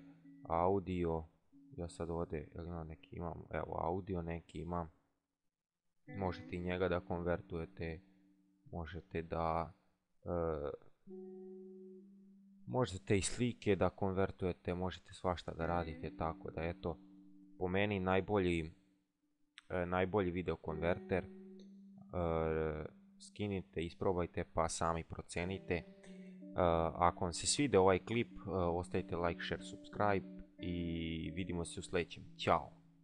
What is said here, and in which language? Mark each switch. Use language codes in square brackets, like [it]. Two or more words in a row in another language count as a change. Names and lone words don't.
[bs] Audio, ja sad ovdje neki imam, evo audio neki imam, možete i njega da konvertujete, možete da možete i slike da konvertujete, možete svašta da radite, tako da eto, po meni najbolji video konverter. Skinite, isprobajte pa sami procenite. Ako vam se svidio ovaj klip, ostavite [en] like, share, subscribe [bs] i vidimo se u sljedećem. Ćao!